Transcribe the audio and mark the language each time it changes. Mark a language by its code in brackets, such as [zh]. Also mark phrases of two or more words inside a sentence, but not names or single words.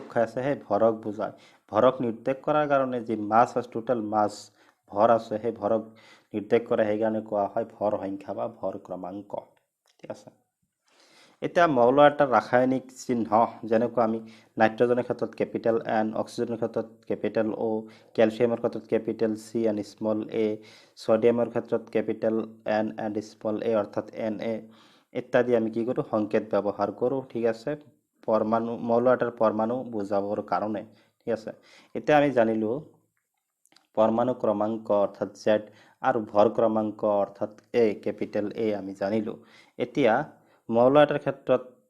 [as] খাই আছে সেই ভৰক বুজায় ভৰক নিৰ্দেশ কৰাৰ কাৰণে যি মাছ আছে টোটেল মাছ ভৰ আছে সেই ভৰক নিৰ্দেশ কৰে সেইকাৰণে কোৱা হয় ভৰ সংখ্যা বা ভৰ ক্ৰমাংক ঠিক আছে এতিয়া মৌল এটাৰ ৰাসায়নিক চিহ্ন যেনেকৈ আমি নাইট্ৰজেনৰ ক্ষেত্ৰত কেপিটেল N অক্সিজেনৰ ক্ষেত্ৰত কেপিটেল O কেলছিয়ামৰ ক্ষেত্ৰত কেপিটেল C [en] and small a [as] সোডিয়ামৰ ক্ষেত্ৰত কেপিটেল N [en] and small a [as] অৰ্থাৎ Na ইত্যাদি আমি কি কৰোঁ সংকেত ব্যৱহাৰ কৰোঁ ঠিক আছে পৰমাণু মৌল এটাৰ পৰমাণু বুজাবৰ কাৰণে ঠিক আছে এতিয়া আমি জানিলোঁ পৰমাণু ক্ৰমাংক অৰ্থাৎ Z আৰু ভৰ ক্ৰমাংক অৰ্থাৎ A কেপিটেল A আমি জানিলোঁ এতিয়া মৌল এটাৰ ক্ষেত্ৰত